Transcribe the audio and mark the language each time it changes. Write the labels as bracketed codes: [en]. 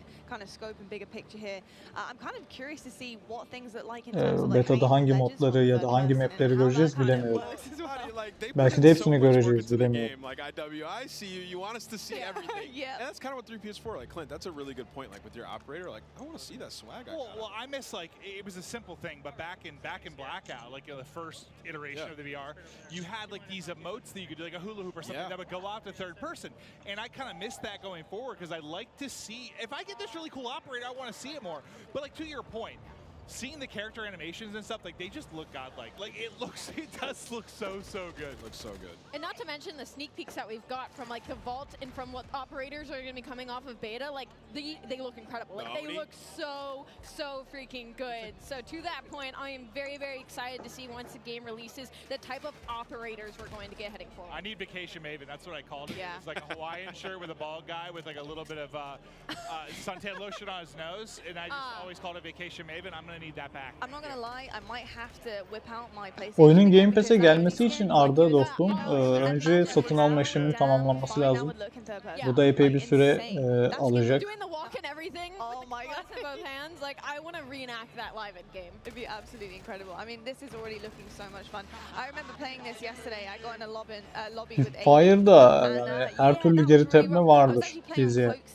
[en] Kind of scope and bigger picture here. I'm kind of curious to see what things look like in terms of [tr] Beta'da hangi modları ya da hangi mapleri göreceğiz bilemiyorum. Belki de hepsini göreceğiz, bilemiyorum. [en] I see you. You want us to see everything. And that's kind of what 3P is for. Like Clint, that's a really good point. Like with your operator, like I want to see that swag. Well, I miss like it was a simple thing, but back in Blackout, like the first iteration of the VR, you had like these emotes that you could do, like a hula hoop or something that would go out to third person, and I kind of missed that going forward because I like to see if I get this really cool operator, I want to see it more. But like to your point, seeing the character animations and stuff, like they just look godlike. Like it does look so good. It looks so good. And not to mention the sneak peeks that we've got from like the vault and from what operators are going to be coming off of beta. Like they look incredible. Like they look so freaking good. So to that point, I am very, very excited to see once the game releases the type of operators we're going to get heading forward. I need Vacation Maven. That's what I called it. Yeah. It's like a Hawaiian shirt with a bald guy with like a little bit of suntan lotion on his nose, and I just always called it Vacation Maven. I'm gonna need that back. I'm not gonna lie, I might have to whip out my PlayStation. [tr] Oyunun Game Pass'e gelmesi için Arda dostum, önce satın alma işleminin tamamlanması lazım. Bu da epey bir süre alacak. [en] Oh my god. Both hands, like I want to reenact that live in game. It'd be absolutely incredible. I mean, this is already looking so much fun. I remember playing this yesterday. I got in a lobby with [tr] Fire'da yani her türlü geri tepme vardır diziye.